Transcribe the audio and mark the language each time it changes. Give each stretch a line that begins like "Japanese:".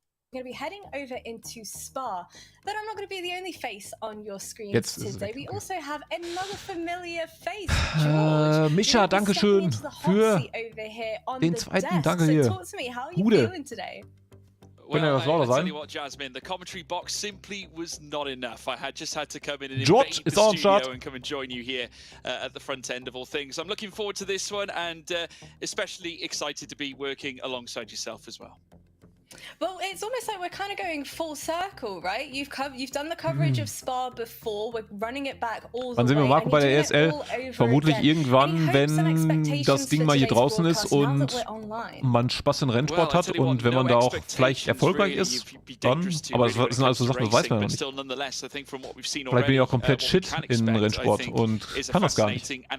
English: We're going to be heading over into Spa, but I'm not going to be the only face on your screens today. We also have another familiar face, George.
German: Mischa, danke schön für den zweiten. Danke hier. Gude.
English: Well, I tell you what, Jasmine, the commentary box simply was not enough. I just had to come in and invade the studio and come and join you here at the front end of all things. I'm looking forward to this one and especially excited to be working alongside yourself as well. Well, it's almost like we're kind of going full circle, right? You've done the coverage of Spa before. We're running it back all the way.
German: Wann sehen wir Marco bei der ESL? Vermutlich irgendwann, wenn das Ding mal hier draußen ist und man Spaß in Rennsport hat und wenn man da auch vielleicht erfolgreich ist, dann. Aber das sind alles so Sachen, das weiß man ja nicht. Vielleicht bin ich auch komplett shit in Rennsport und kann das gar nicht.